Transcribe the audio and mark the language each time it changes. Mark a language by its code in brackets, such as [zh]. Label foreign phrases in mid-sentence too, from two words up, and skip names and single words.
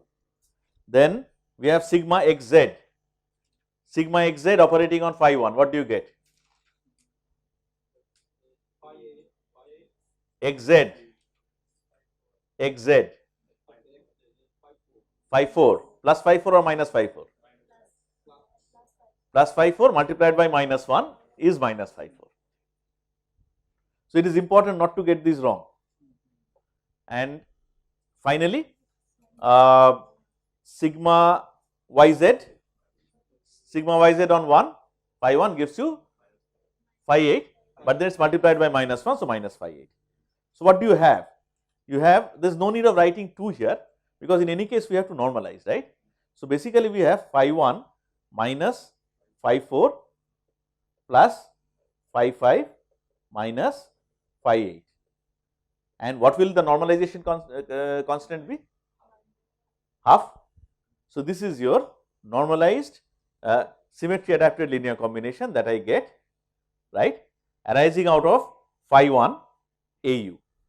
[en] Then we have sigma xz. Sigma xz operating on phi 1, what do you get? Xz, xz, phi 4, plus phi 4 or minus phi 4? Plus phi 4 multiplied by minus 1 is minus phi 4. So, it is important not to get these wrong. And finally, sigma yz on 1, phi 1 gives you phi 8, but then it is multiplied by minus 1, so minus phi 8. So, what do you have? You have, there is no need of writing 2 here, because in any case we have to normalize, right. So, basically we have phi 1 minus phi 4 plus phi 5 minus phi 8. And what will the normalization constant be? Half. So, this is your normalized symmetry adapted linear combination that I get, right, arising out of phi 1 AU.